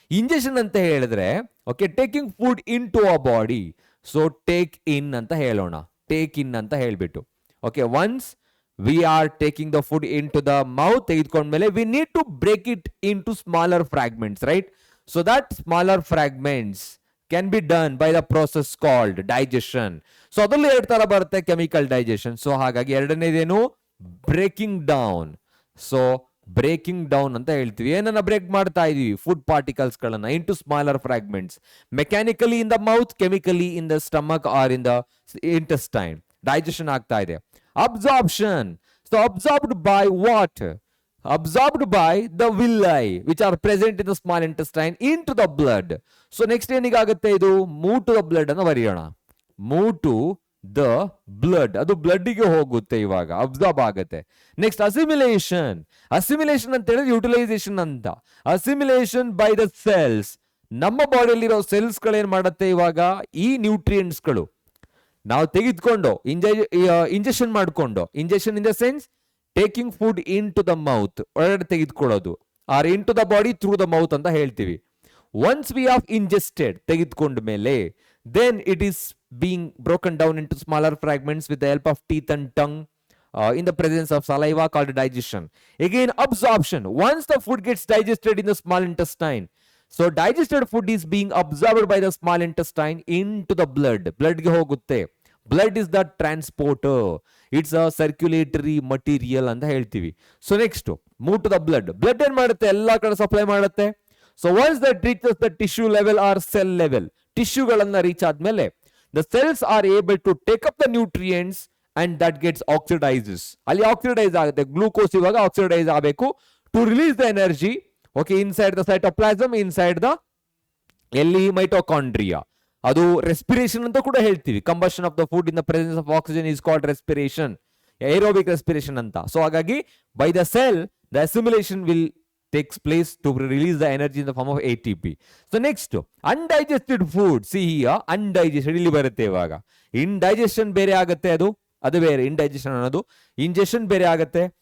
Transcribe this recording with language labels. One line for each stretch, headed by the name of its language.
Kannada: Injection ಅಂತ ಹೇಳಿದ್ರೆ,
English: Okay, taking food in a body.
Kannada: So take in ಅಂತ ಹೇಳೋಣ, ಟೇಕ್ ಇನ್ ಅಂತ ಹೇಳ್ಬಿಟ್ಟು.
English: Okay, once we are taking the food into the mouth, ತೆಗೆದುಕೊಂಡ್ಮೇಲೆ we need to break it into smaller fragments, right? So that smaller fragments can be done by the process called digestion.
Kannada: So ಅದರಲ್ಲಿ ಎರಡು ತರ ಬರುತ್ತೆ, chemical digestion. So ಹಾಗಾಗಿ ಎರಡನೇದೇನು? Breaking down. So breaking down ಅಂತ ಹೇಳ್ತೀವಿ. ಏನನ್ನ break ಮಾಡ್ತಾ ಇದೀವಿ?
English: Food particles ಗಳನ್ನ into smaller fragments. Mechanically in the mouth, chemically in the stomach or in the intestine. Digestion ಆಗ್ತಾ ಇದೆ. Absorption. So absorbed by what? absorbed by the villi which are present in the small intestine into the blood.
Kannada: So next ಏನಿಗಾಗುತ್ತೆ ಇದು
English: move to the blood
Kannada: ಅನ್ನು ಬರೆಯೋಣ.
English: move to the blood,
Kannada: ಅದು blood ಗೆ ಹೋಗುತ್ತೆ, ಇವಾಗ absorb ಆಗುತ್ತೆ. Next assimilation. Assimilation ಅಂತ ಹೇಳಿದ್ರೆ ಯುಟಿಲೈಸೇಷನ್ ಅಂತ. ಅಸಿಮಿಲೇಷನ್ ಬೈ ದ ಸೆಲ್ಸ್, ನಮ್ಮ ಬಾಡಿಯಲ್ಲಿರೋ ಸೆಲ್ಸ್ ಗಳೇನ್ ಮಾಡುತ್ತೆ ಇವಾಗ ಈ ನ್ಯೂಟ್ರಿಯೆಂಟ್ಸ್ ಗಳು ನಾವು ತೆಗೆದುಕೊಂಡು ಇಂಜೆಕ್ಷನ್ ಮಾಡ್ಕೊಂಡು, injection
English: in the sense taking food into the mouth,
Kannada: ಒಳಗಡೆ ತೆಗೆದುಕೊಳ್ಳೋದು,
English: or into the body through the mouth
Kannada: ಅಂತ ಹೇಳ್ತೀವಿ.
English: once we have ingested,
Kannada: ತೆಗೆದುಕೊಂಡ ಮೇಲೆ,
English: then it is being broken down into smaller fragments with the help of teeth and tongue in the presence of saliva called digestion. Again, absorption. Once the food gets digested in the small intestine, so digested food is being absorbed by the small intestine into the blood.
Kannada: Blood ge hogutte.
English: Blood is the transporter. It's a circulatory material
Kannada: anta ಹೇಳ್ತೀವಿ.
English: So next, move to the blood.
Kannada: Blood ಏನು ಮಾಡುತ್ತೆ, ಎಲ್ಲ ಕಡೆ supply ಮಾಡುತ್ತೆ.
English: So once that reaches the tissue level or cell level,
Kannada: ಟಿಶ್ಯೂಗಳನ್ನ reach ಆದ್ಮೇಲೆ
English: the cells are able to take up the nutrients and that gets oxidizes.
Kannada: ಅಲ್ಲಿ oxidise ಆಗುತ್ತೆ, glucose ಇವಾಗ oxidise ಆಗಬೇಕು
English: to release the energy, okay, inside the cytoplasm,
Kannada: inside the ಎಲ್ಲಿ mitochondria. ಅದು respiration ಅಂತ ಕೂಡ ಹೇಳ್ತೀವಿ.
English: Combustion of the food in the presence of oxygen is called respiration, aerobic respiration ಅಂತ. So ಹಾಗಾಗಿ by the cell the assimilation will takes place to release the energy in the form of ATP. So next, undigested food.
Kannada: See here, undigested ಇಲ್ಲಿ ಬರುತ್ತೆ ಇವಾಗ. Indigestion ಬೇರೆ ಆಗುತ್ತೆ, ಅದು ಬೇರೆ. indigestion ಅನ್ನೋದು ingestion ಬೇರೆ ಆಗುತ್ತೆ.